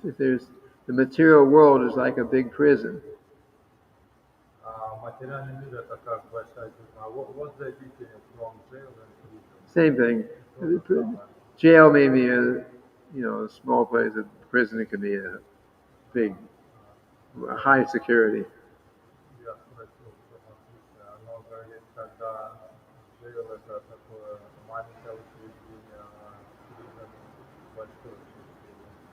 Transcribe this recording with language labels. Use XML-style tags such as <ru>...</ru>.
<en>If there's the material world is like a big prison.</en> <ru>Материальный мир это как большая тюрьма.</ru> <en>What's the difference from jail and prison? Same thing. Jail may be a small place. A prison can be a big, high security.</en> <ru>Я спросил, что отличие. Оно говорит, когда jail это такое маленькое учреждение, а prison большое учреждение.</ru>